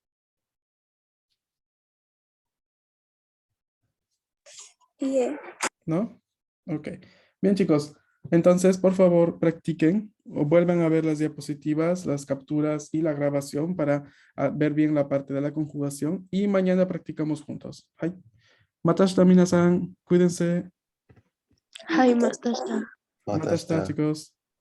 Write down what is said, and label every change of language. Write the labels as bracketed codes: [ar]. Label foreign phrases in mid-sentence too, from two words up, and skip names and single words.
[es] ¿No? Ok. Bien, chicos. Entonces, por favor, practiquen o vuelvan a ver las diapositivas, las capturas y la grabación para ver bien la parte de la conjugación. Y mañana practicamos juntos. [ja] Hai. Matashita minasan, [es] cuídense. [ja] Hi, Master. [es] Matashita, chicos.